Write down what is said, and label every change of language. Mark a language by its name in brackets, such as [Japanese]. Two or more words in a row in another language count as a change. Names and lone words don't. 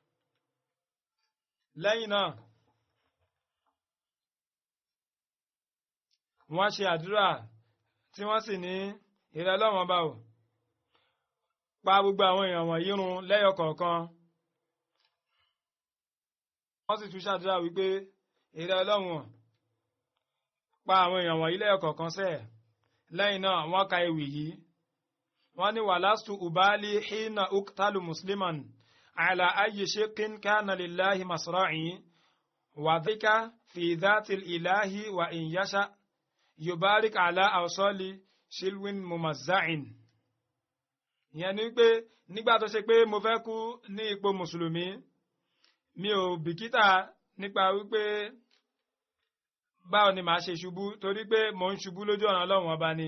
[Yoruba] lẹ́yìn náà wọ́n ṣe àdúrà tí wọ́n sì ní ìrẹ́ Ọlọ́run bá ò pa gbogbo àwọn èèyàn wọ̀nyí run lẹ́yọ kọ̀ọ̀kan. wọ́n sì tún ṣàdúrà wípé ìrẹ́ Ọlọ́run pa àwọn èèyàn wọ̀nyí lẹ́yọ kọ̀ọ̀kan sẹ́ẹ̀. lẹ́yìn náà wọ́n ka ewì yìí, wọ́n ní [Arabic] ولست أبالي حين أقتل مسلما على أي شق كان لله مصرعي وذلك في ذات الإله وإن يشأ يبارك على أوصال شلو ممزع. [Yoruba] ìyẹn ni pé nígbà tó ṣe pé mo fẹ́ kú ní ipò mùsùlùmí, mi ò bìkítà nípa wípé báwo ni màá ṣe ṣubú, torí pé mò ń ṣubú lójú ọ̀nà Ọlọ́run ọba ni.